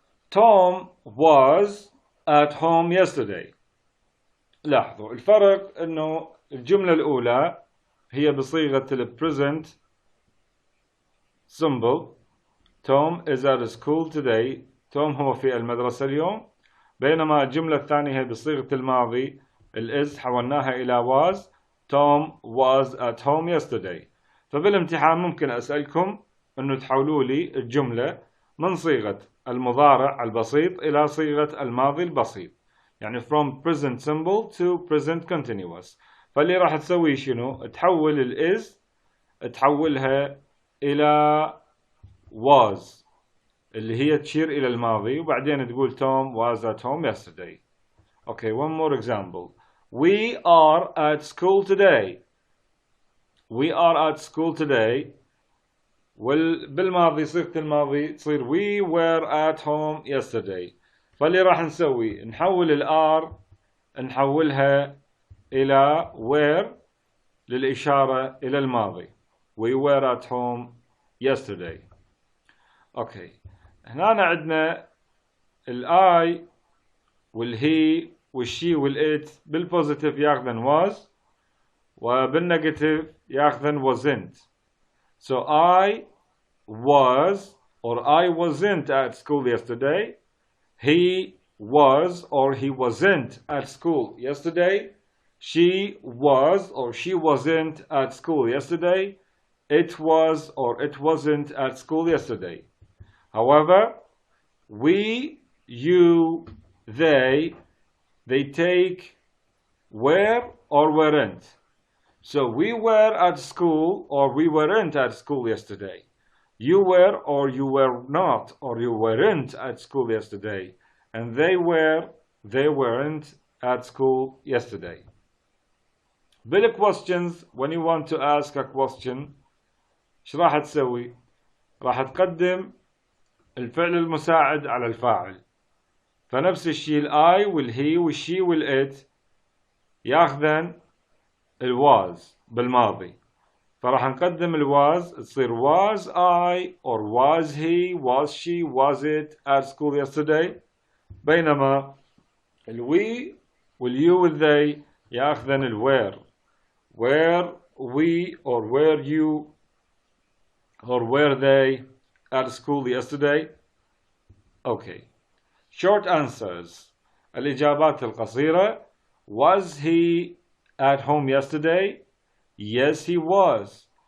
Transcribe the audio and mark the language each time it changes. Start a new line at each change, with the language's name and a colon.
English: Tom was at home yesterday.
Arabic: لاحظوا الفرق انه الجملة الأولى هي بصيغة present simple.
English: Tom is at school today.
Arabic: Tom هو في المدرسة اليوم. بينما الجملة الثانية هي بصيغة الماضي is حولناها إلى was.
English: Tom was at home yesterday.
Arabic: فبالامتحان ممكن أسألكم أنه تحولوا لي الجملة من صيغة المضارع البسيط إلى صيغة الماضي البسيط، يعني
English: from present simple to present continuous.
Arabic: فاللي راح تسوي شنو؟ تحول الإز تحولها إلى was اللي هي تشير إلى الماضي، وبعدين تقول
English: Tom was at home yesterday. Okay, one more example. We are at school today. We are at school today.
Arabic: بالماضي صيغة الماضي تصير
English: we were at home yesterday.
Arabic: فاللي راح نسوي نحول الار نحولها إلى were للإشارة إلى الماضي.
English: We were at home yesterday. Okay.
Arabic: هنا عندنا الI والهي والشي والإت بالبوزيتيف ياخذن was وبالنيجاتيف ياخذن wasn't.
English: So I was or I wasn't at school yesterday. He was or he wasn't at school yesterday. She was or she wasn't at school yesterday. It was or it wasn't at school yesterday. However, we, you, they take were or weren't. So we were at school or we weren't at school yesterday. You were or you were not or you weren't at school yesterday. And they weren't at school yesterday.
Arabic: بالquestions,
English: when you want to ask a question,
Arabic: ايش راح تسوي؟ راح تقدم الفعل المساعد على الفاعل. فنفس الشيء الاي والهي والشي والات ياخذن الواز بالماضي. فراح نقدم الواز تصير
English: was I or was he was she was it at school yesterday.
Arabic: بينما الوي واليو والthey ياخذن الوير.
English: Were we or were you or were they at school yesterday? Okay. Short answers.
Arabic: الإجابات القصيرة.
English: Was he at home yesterday? Yes, he was.